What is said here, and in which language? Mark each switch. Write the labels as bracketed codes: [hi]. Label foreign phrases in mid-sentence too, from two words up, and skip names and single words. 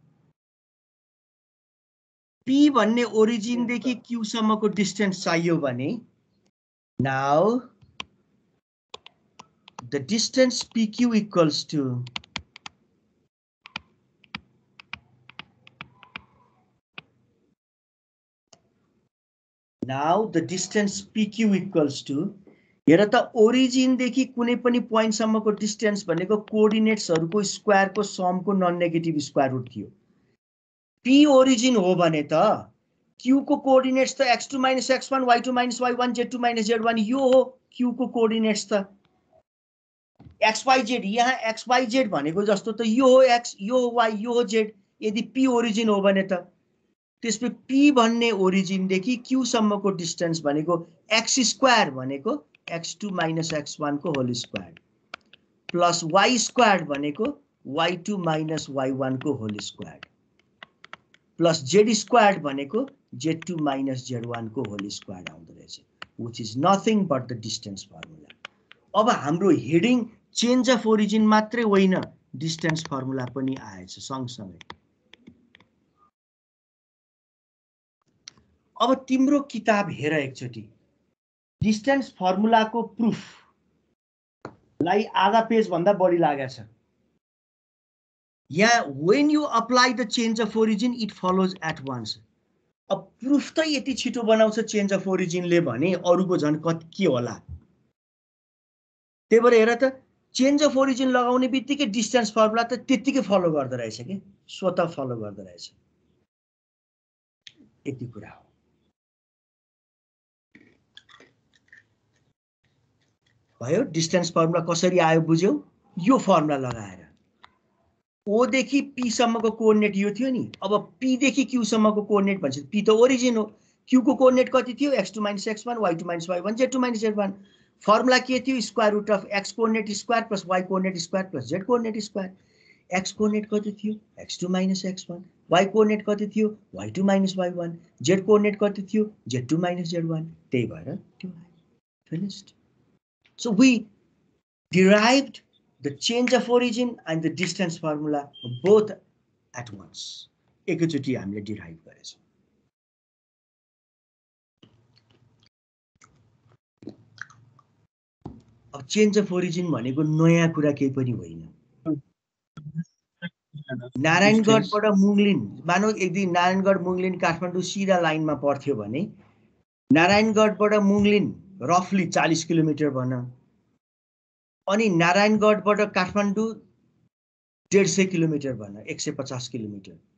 [ne] पी भन्ने ओरिजिन देखि क्यू सम्मको डिस्टेन्स चाहियो भने [en] now the distance PQ equals to [ne] हेर त ओरिजिन देखि कुनै पनि पोइन्ट सम्मको डिस्टेन्स भनेको कोअर्डिनेट्सहरुको स्क्वायरको समको [en] non negative square root [ne] थियो पी ओरिजिन हो भने त क्यू को कोअर्डिनेट्स त x2 - x1 y2 - y1 z2 - z1 यो हो क्यू को कोअर्डिनेट्स त xyz यहाँ xyz भनेको जस्तो त यो हो x यो हो y यो हो z यदि p ओरिजिन हो भने त त्यसपछि p भन्ने ओरिजिन देखि q सम्मको डिस्टेन्स भनेको x स्क्वायर भनेको x2 - x1 को होल स्क्वायर प्लस y स्क्वायर भनेको y2 - y1 को होल स्क्वायर प्लस z स्क्वायर भनेको z2 - z1 को होल स्क्वायर आउँदो रहेछ [en] which is nothing but the distance formula [ne] अब हाम्रो हेडिङ [en] change of origin [ne] मात्रै होइन [en] distance formula [ne] पनि आएछ सँगसँगै अब तिम्रो किताब हेर एकचोटी [en] distance formula [ne] प्रुफ लाई आधा पेज भन्दा बढी लागेको छ यहाँ [en] when you apply the change of origin it follows at once [ne] अब प्रुफ त यति छिटो बनाउँछ [en] change of origin [ne] भने अरुको झन् कति के होला त्यही भएर हेर त [en] change of origin [ne] लगाउने बित्तिकै [en] distance formula [ne] त त्यतिकै फलो गर्दै रहेछ के स्वतः फलो गर्दै रहेछ यति कुरा हो भयो [en] distance formula [ne] कसरी आयो बुझ्यौ यो फर्मुला लगाएर ओ देखि पी सम्मको कोअर्डिनेट यो थियो नि अब पी देखि क्यू सम्मको कोअर्डिनेट भन्छ पी त ओरिजिन हो क्यू को कोअर्डिनेट कति थियो x2 - x1 y2 - y1 z2 - z1 फर्मुला के थियो [en] square root of x coordinate square [ne] प्लस y कोअर्डिनेट स्क्वायर प्लस z कोअर्डिनेट स्क्वायर x कोअर्डिनेट कति थियो x2 - x1 y कोअर्डिनेट कति थियो y2 - y1 z कोअर्डिनेट कति थियो z2 - z1 त्यही भएर त्यो फिनिश्ड [en] So we derived the change of origin and the distance formula both at once. [ne] एकैचोटि हामीले derive गरेछौं अब [en] change of origin [ne] भनेको नयाँ कुरा केही पनि होइन नारायणगढबाट मुङलिन मानौ एक दिन नारायणगढ मुङलिन काठमाडौँ सिधा लाइनमा पर्थ्यो भने नारायणगढबाट मुङलिन रफली 40 किलोमिटर भन अनि नारायणगढबाट काठमाडौँ 150 किलोमिटर भन 150 किलोमिटर